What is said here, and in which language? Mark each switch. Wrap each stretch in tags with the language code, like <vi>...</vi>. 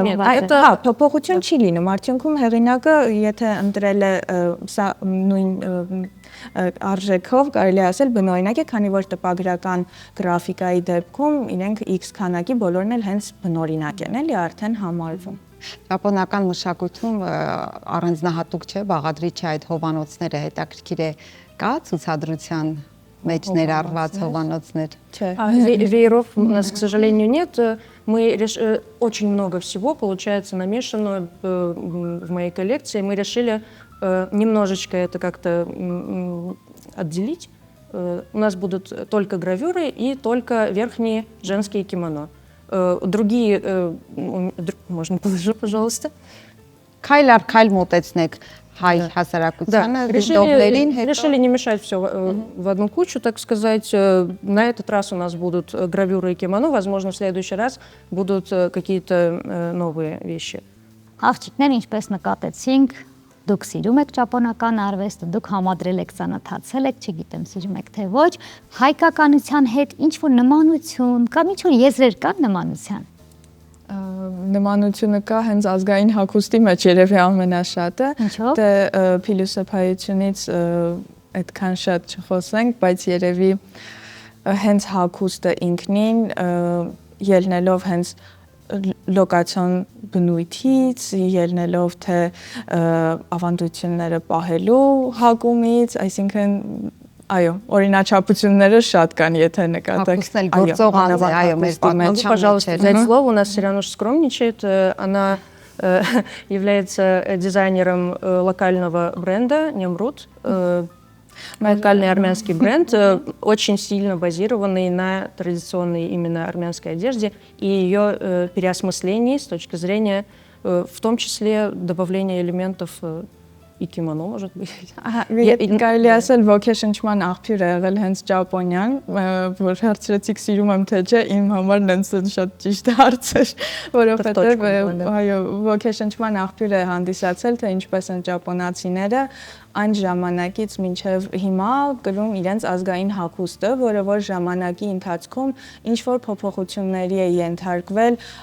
<hy>այդ փոփոխություն չի լինում, արդյունքում հեղինակը եթե ընտրել է սա նույն արժեքով կարելի ասել բնօրինակ է, քանի որ տպագրական գրաֆիկայի դեպքում իրենք X քանակի բոլորն էլ հենց բնօրինակ են, էլի արդեն համարվում։ Ճապոնական մշակույթում առանձնահատուկ չէ, բաղադրիչ է այդ հովանոցները, հետաքրքիր է, կա ցուցադրության մեջ ներառված հովանոցներ։</hy> <ru>Вееров у нас, к сожалению, нет. Мы очень много всего, получается, намешано в моей коллекции. Мы решили немножечко это как-то отделить. У нас будут только гравюры и только верхние женские кимоно. Другие, можно положить, пожалуйста.</ru> <hy>Քայլ առ քայլ մոտեցնեք հայ հասարակությանը,</hy> <ru>решили не мешать все в одну кучу, так сказать. На этот раз у нас будут гравюры и кимоно, возможно, в следующий раз будут какие-то новые вещи.</ru> <hy>Աղջիկներ, ինչպես նկատեցինք, դուք սիրում եք ճապոնական արվեստը, դուք համադրել եք, ծանոթացել եք, չգիտեմ, սիրում եք թե ոչ, հայկականության հետ ինչ-որ նմանություն կամ ինչ-որ եզրեր կան նմանության։ Նմանությունը կա հենց ազգային հագուստի մեջ երևի ամենաշատը, Ինչո՞վ։ դե փիլիսոփայությունից այդքան շատ չխոսենք, բայց երևի հենց հագուստը ինքնին ելնելով հենց լոկացիոն բնույթից, ելնելով թե ավանդությունները պահելու հակումից, այսինքն Այո, օրինաչափությունները շատ կան, եթե նկատեք։ Հակուսնել գործող անձ է, այո, մեր պատմության</hy> <ru>Пожалуйста,</ru> <hy>մեջ</hy> <ru>взять слово. У нас Сирануш скромничает. Она является дизайнером локального бренда «Немрут». Локальный армянский бренд, очень сильно базированный на традиционной именно армянской одежде и ее переосмыслении с точки зрения, в том числе, добавления элементов и кимоно, может быть.</ru> <hy>Կարելի ասել ոգեշնչման աղբյուր է եղել հենց ճապոնիան, որ հարցրեցիք սիրում եմ թե չէ, իմ համար նենց շատ ճիշտ հարց էր, որովհետև այո, ոգեշնչման աղբյուր է հանդիսացել, թե ինչպես են ճապոնացիները այն ժամանակից մինչև հիմա կրում իրենց ազգային հագուստը, որը որ ժամանակի ընթացքում ինչ որ փոփոխությունների է ենթարկվել</hy>